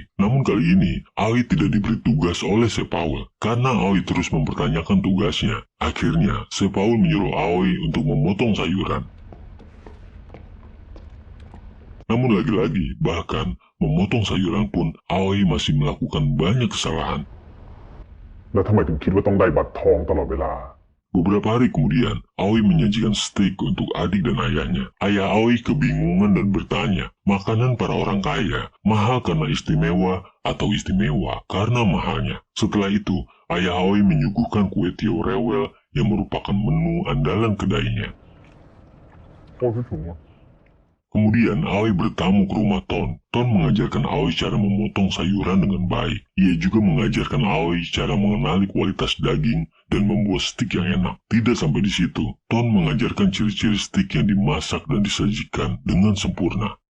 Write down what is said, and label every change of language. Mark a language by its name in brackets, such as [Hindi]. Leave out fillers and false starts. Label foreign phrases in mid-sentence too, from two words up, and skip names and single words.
[Indonesian] Namun kali ini, Aoi tidak diberi tugas oleh Chef Fowl. Karena Aoi terus mempertanyakan tugasnya. Akhirnya, Chef Fowl menyuruh Aoi untuk memotong sayuran. Namun lagi-lagi, bahkan memotong sayuran pun, Aoi masih melakukan banyak kesalahan. [Thai] แล้วทำไมถึงคิดว่าต้องได้บัตรทองตลอดเวลา [Indonesian] Beberapa hari kemudian, Aoi menyajikan steak untuk adik dan ayahnya. Ayah Aoi kebingungan dan bertanya, makanan para orang kaya mahal karena istimewa atau istimewa karena mahalnya. Setelah itu, ayah Aoi menyuguhkan kue tio rewel yang merupakan menu andalan kedainya. [Thai] โอ้ยสูงอ่ะ [Indonesian] Kemudian Aoi bertamu ke rumah Ton. Ton mengajarkan Aoi cara memotong sayuran dengan baik. Ia juga mengajarkan Aoi cara mengenali kualitas daging dan membuat stik yang enak. Tidak sampai di situ, Ton mengajarkan ciri-ciri stik yang dimasak dan disajikan dengan sempurna.